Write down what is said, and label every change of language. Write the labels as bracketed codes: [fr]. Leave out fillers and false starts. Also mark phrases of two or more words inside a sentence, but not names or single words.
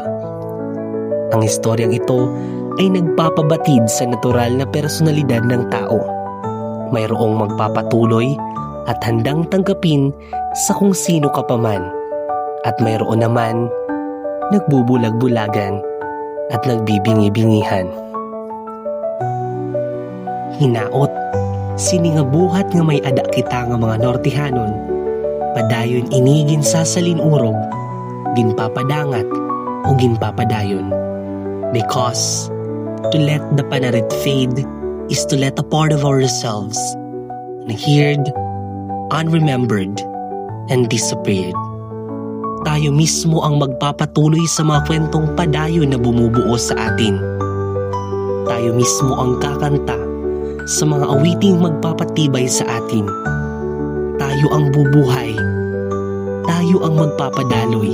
[tl] Ang istoryang ito ay nagpapabatid sa natural na personalidad ng tao. Mayroong magpapatuloy at handang tanggapin sa kung sino ka paman. At mayroon naman nagbubulag-bulagan at nagbibingi-bingihan. [war] hinaot, siningabuhat nga may ada kita nga mga Nortehanon, padayon ini ginsasalin urog, ginpapadangat o ginpapadayon. [en] Because to let the panarit fade is to let a part of ourselves unheard, unremembered, and disappeared. [tl] Tayo mismo ang magpapatuloy sa mga kwentong padayon na bumubuo sa atin. Tayo mismo ang kakanta sa mga awiting magpapatibay sa atin. Tayo ang bubuhay. Tayo ang magpapadaloy.